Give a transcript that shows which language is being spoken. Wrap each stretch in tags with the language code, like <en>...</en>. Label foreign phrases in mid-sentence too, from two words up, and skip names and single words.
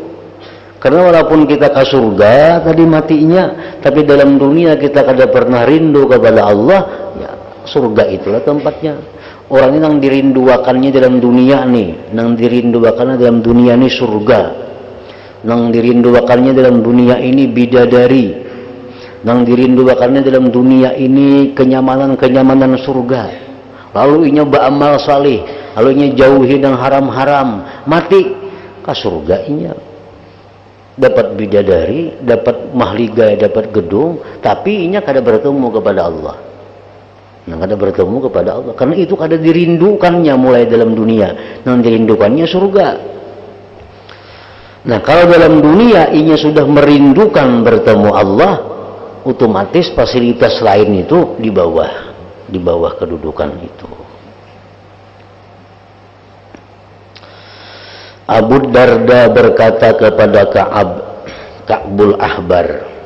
<id>Karena walaupun kita ke surga tadi matinya, tapi dalam dunia kita</id> <bjn>kada pernah</bjn> <id>rindu kepada Allah, ya surga itulah tempatnya. Orang ini yang dirinduakannya dalam dunia nih, yang dirinduakannya dalam dunia ini surga, yang dirinduakannya dalam dunia ini bidadari, yang dirinduakannya dalam dunia ini kenyamanan-kenyamanan surga.</id> <bjn>Lalu inya beramal salih, lalu inya jauhi yang haram-haram, mati ke surga inya. dapat bidadari, dapat mahligai, dapat gedung, tapi inya kada bertemu kepada Allah. Nah, kada bertemu kepada Allah karena itu kada dirindukannya mulai dalam dunia, non dirindukannya surga.</bjn> <id>Nah, kalau dalam dunia inya sudah merindukan bertemu Allah, otomatis fasilitas lain itu di bawah kedudukan itu. Abu Darda berkata kepada Ka'bul Ahbar.</id>